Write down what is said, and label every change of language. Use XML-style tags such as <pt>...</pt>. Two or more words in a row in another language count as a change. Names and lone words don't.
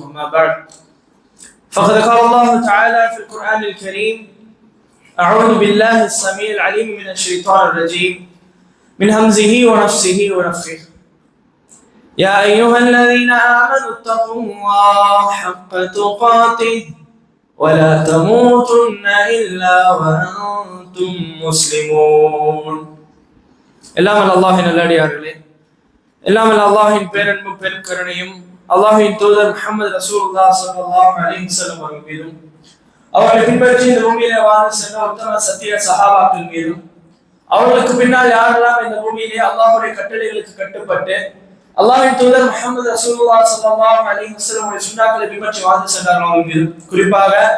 <ar>ما بعد فقد قال الله تعالى في القرآن الكريم: أعوذ بالله السميع العليم من الشيطان الرجيم من همزه ونفسه ونفخه. يا أيها الذين آمنوا اتقوا الله حق تقاته ولا تموتن إلا وأنتم مسلمون.</ar> <ta>எல்லாம் அல்லாஹ்வின் நல்லடியார்களே, எல்லாம் அல்லாஹ்வின் பேரன்பும் பெருங்கருணையும் அல்லாஹ்வின் தூதர் முஹம்மது</ta> <ar>رسول الله صلى الله عليه وسلم</ar> <ta>அவர்கள் மீதும் அவர்களை பின்பற்றி இந்த பூமியிலே வாழ்ந்து சென்ற உத்தம சத்திய சஹாபாக்கள் மீதும் அவர்களுக்கு பின்னால் யாரெல்லாம் இந்த பூமியிலே அல்லாஹ்வுடைய கட்டளைகளுக்கு கட்டுப்பட்டு அல்லாஹ்வின் தூதர் முஹம்மது</ta> <ar>رسول الله صلى الله عليه وسلم</ar> <ta>சுன்னாக்களை பின்பற்றி வாழ்ந்து சென்றார்கள் அவர்கள் மீதும், குறிப்பாக</ta>